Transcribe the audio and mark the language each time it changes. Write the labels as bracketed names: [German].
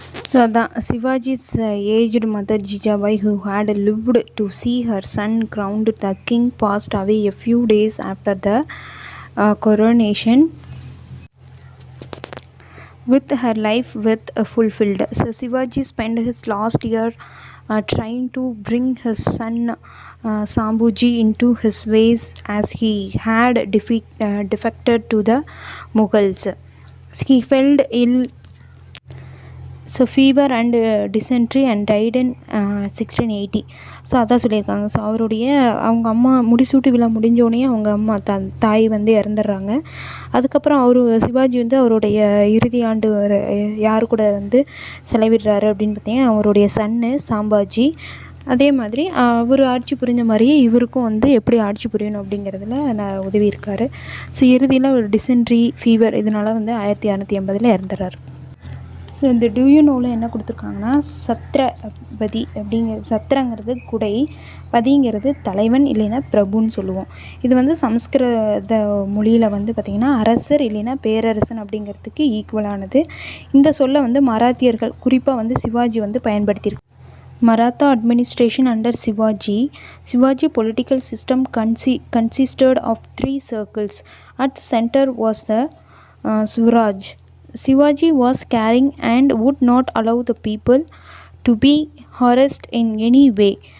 [English] So அதான் Shivaji's aged mother Jijabai, who had lived to see her son crowned the king, passed away a few days after the coronation, with her life fulfilled. So Shivaji spent his last year trying to bring his son Sambhuji into his ways, as he had defected to the Mughals. He fell ill, so fever and dysentery and died in 1680. So [Tamil] அதான் சொல்லியிருக்காங்க. So அவங்க அம்மா முடிசூட்டு விழா முடிஞ்சோடனே அவங்க அம்மா தாய் வந்து இறந்துடுறாங்க. அதுக்கப்புறம் சிவாஜி வந்து அவருடைய இறுதி ஆண்டு யார் கூட வந்து செலவிடுறாரு அப்படின்னு பார்த்தீங்கன்னா அவருடைய சன்னு சாம்பாஜி அதே மாதிரி அவர் ஆட்சி புரிஞ்ச மாதிரியே இவருக்கும் வந்து எப்படி ஆட்சி புரியணும் அப்படிங்கிறதுல உதவி இருக்கார். ஸோ இறுதியில் ஒரு டிசென்ட்ரி ஃபீவர் இதனால் வந்து 1680 இறந்துறாரு. ஸோ இந்த டியூனோவில் என்ன கொடுத்துருக்காங்கன்னா சத்ரபதி சத்திரங்கிறது குடை, பதிங்கிறது தலைவன் இல்லைன்னா பிரபுன்னு சொல்லுவோம். இது வந்து சமஸ்கிருத மொழியில் வந்து பார்த்திங்கன்னா அரசர் இல்லைன்னா பேரரசன் அப்படிங்கிறதுக்கு ஈக்குவலானது. இந்த சொல்லை வந்து மராத்தியர்கள் குறிப்பாக வந்து சிவாஜி வந்து பயன்படுத்தியிருக்கு. [English] Maratha administration under Shivaji political system consisted of 3 circles. At the center was the Swaraj. Shivaji was caring and would not allow the people to be harassed in any way.